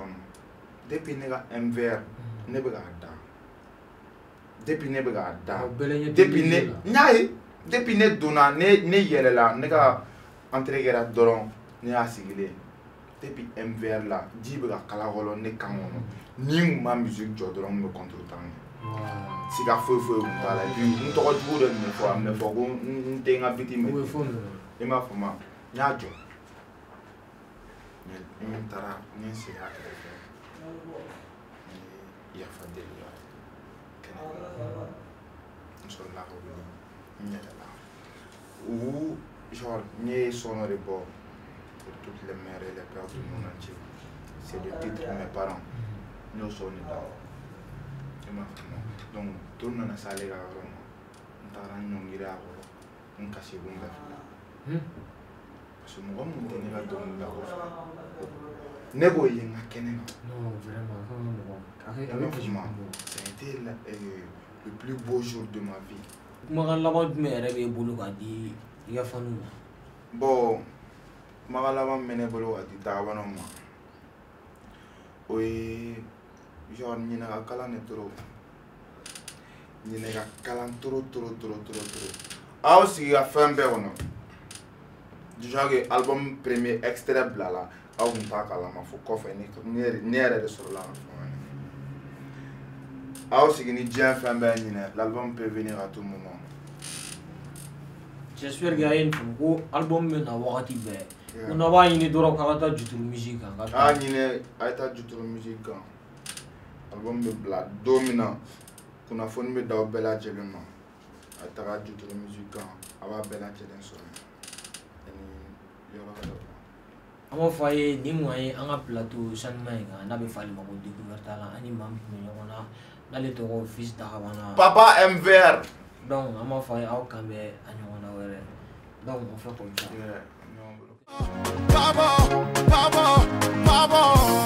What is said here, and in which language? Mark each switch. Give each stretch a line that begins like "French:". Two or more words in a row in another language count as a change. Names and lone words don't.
Bambara: na depuis ne ka MVR ne bɛ k'a da depuis ne bɛ k'a da depuis ne n y'a ye depuis ne donna ne yɛlɛla ne ka entrée kɛra dɔrɔn ne y'a sigilen depuis MVR la ji bɛ ka kala fɔlɔ ne kan kɔnɔ ni n kun ma musique jɔ dɔrɔn n kun bɛ contre-temps kɛ siga foyi kun t'a la
French: et puis
Bambara: n tɔgɔ jugu de tun bɛ fɔ a tun bɛ fɔ ko n tɛ n ka biti mɛ i m'a faamu n y'a jɔ n taara n segin a kɛrɛfɛ n ye yafa deli la kɛnɛ n sɔrɔla ka wuli n yɛlɛla genre n ye son dɔ de bɔ
French: pour toutes les mères et les pères du monde entier c'est le titre de mes parents
Bambara: n y'o son de da i m'a faamu donc don nana s'ale ka yɔrɔ ma n taara n ɲɔngiri a kɔrɔ n kasikun bɛɛ filɛ
French: parce que
Bambara: mɔgɔ min tɛ ne ka dɔnkili la o fɛ ne b'o ye n ka kɛnɛ kan i m'a faamu
French: ça a été le plus beau jour de ma vie.
Bambara: Kumakan laban jumɛn yɛrɛ b'e bolo k'a di i ka faniw ma? Bon kumakan laban min bɛ ne bolo k'a di dagabanaw ma o ye genre ɲinɛ ka kalan de trop ɲinɛ ka kalan trop aw sigi ka fɛn bɛɛ kɔnɔ
French: déjà que album premier extrait
Bambara: bila la aw tun t'a kalama fo kɔfɛ ne yɛrɛ de sɔrɔla ka fɛn aw sigi ni diɲɛ fɛn bɛɛ ɲinɛ
French: l'album peut venir à tout moment. J'espère que
Bambara: a ye nin faamu ko album bɛ na wagati bɛɛ ko n'a b'a ɲini dɔrɔn k'a ka taa Juturu musique kan a ɲinɛ a ye taa Juturu musique kan album bɛ bila don min na kunnafoni bɛ d'aw bɛɛ lajɛlen ma a ye taga Juturu musique kan a b'a bɛɛ lajɛlen sɔrɔ an b'a fɔ a ye nin mun ye an ka plateau sanuma in kan n'a bɛ f'ale ma ko découverte la an ni maa min tun bɛ ɲɔgɔn na n'ale tɔgɔ Fils Dagabana Papa MVR donc an b'a fɔ a ye aw kan bɛ a ɲɔgɔn na wɛrɛ donc
French: on fait comme ça.
Bambara: Baba